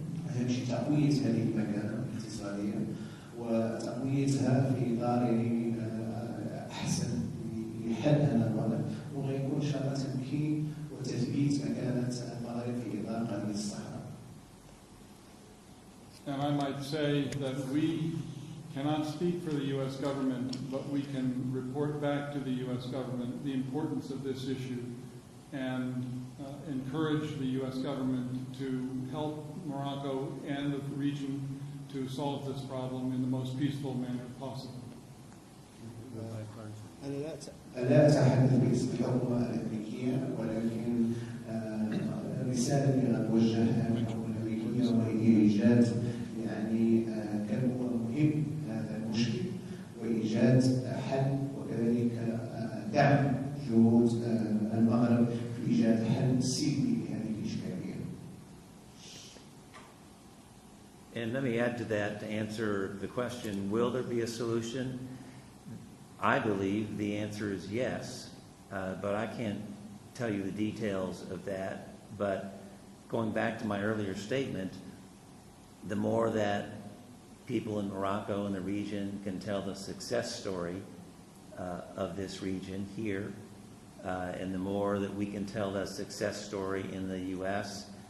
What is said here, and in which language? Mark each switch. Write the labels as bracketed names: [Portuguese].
[Arabic] أهم شيء تقوية هذه المكانة اقتصاديا وتقويتها في إطار أحسن لحل هذا الوضع، وغيكون إن شاء الله تمكين وتثبيت مكانة المغرب في إطار قضية الصحراء. [English] And I might say that we cannot speak for the U.S. government, but we can report back to the U.S. government the importance of this issue and encourage the U.S. government to help Morocco and the region to solve this problem in the most peaceful manner possible. [Arabic] أنا لا أتحدث باسم الحكومة الأمريكية، ولكن الرسالة اللي أوجهها للحكومة الأمريكية وهي إيجاد يعني كلمة مهم هذا المشكل وإيجاد حل، وكذلك دعم جهود المغرب في إيجاد حل سلمي لهذه الإشكالية. [English] And let me add to that to answer the question, will there be a solution? I believe the answer is yes, but I can't tell you the details of that. But going back to my earlier statement, the more that people in Morocco and the region can tell the success story of this region here, and the more that we can tell the success story in the U.S.